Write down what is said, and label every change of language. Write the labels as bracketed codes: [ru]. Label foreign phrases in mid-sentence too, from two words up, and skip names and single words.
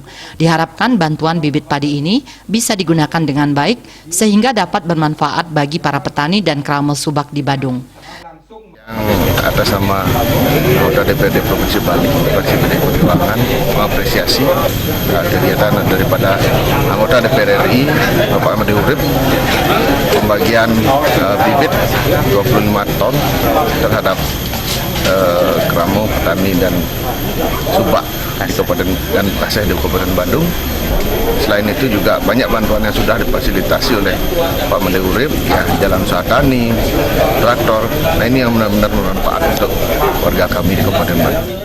[id] Diharapkan bantuan bibit padi ini bisa digunakan dengan baik sehingga dapat bermanfaat bagi para petani dan Krama Subak di Badung. Atas nama anggota DPRD Provinsi Bali, fraksi PDI Perjuangan, mengapresiasi kegiatan daripada anggota DPR RI Bapak Made Urip pembagian bibit 25 ton terhadap Kramo, petani dan subak di Kabupaten dan Pekaseh di Kabupaten Badung. Selain itu juga banyak bantuan yang sudah difasilitasi oleh Pak Made Urip, ya, jalan usaha tani, traktor. Nah, ini yang benar-benar bermanfaat untuk warga kami di Kabupaten Badung.